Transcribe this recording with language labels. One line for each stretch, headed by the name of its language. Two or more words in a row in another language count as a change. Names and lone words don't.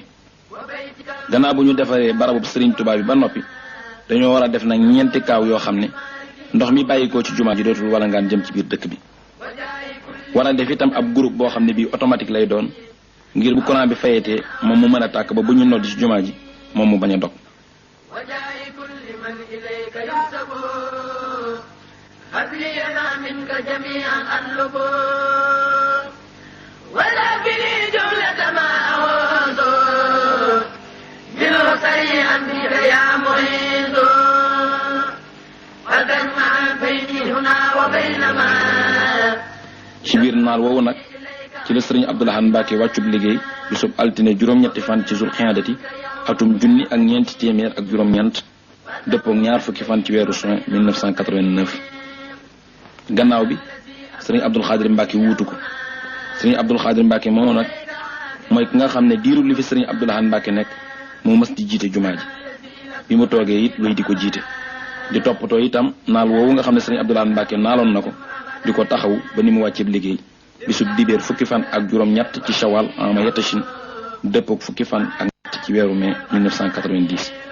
Wolof: gannaaw bu ñu defaree barabu Serigne Touba bi ba noppi dañoo war a def nag 4 kaaw yoo xam ne ndox mi bàyyikoo ci jumaa ji dootul wala ngaan jëm ci biir dëkk bi. war a def itam ab groupe boo xam ne bii automatique lay doon ngir bu courant bi fayetee moom mu mën a tàkk ba bu ñu noddi ci jumaa ji moom mu bañ a dog.
Arabic: هب لي ما منك جميعا أطلب ولا بني جملة ما أعوذ منه سريعا بك يا معيد وتجمع بيني هنا وبين ما.
Wolof: ci biir naal woowu nag ci la sëriñ Abdou Lahad Mbacké wàccub liggéey bisub altine juróom-ñetti fan ci Zul Xiyaadati atum junni ak ñeenti téeméer ak juróom-ñeent dëppoo ñaar fukki fan ci weeru juin 1989. gannaaw bi sëriñ Abdul Xaadir Mbacké wuutu ko sëriñ Abdul Xaadir Mbacké moomu nag mooy ki nga xam ne diiru li fi sëriñ Abdou Lahad Mbacké nekk moo mës di jiite jumaa ji bi mu toogee it luy di ko jiite di toppatoo itam naal woowu nga xam ne sëriñ Abdou Lahad Mbacké naaloon na ko di ko taxaw ba ni mu wàcceeb liggéey bisub dibéer fukki fan ak juróom-ñett ci shawal ama yatashin dëppook fukki fan ak ñett ci weeru mai 1990.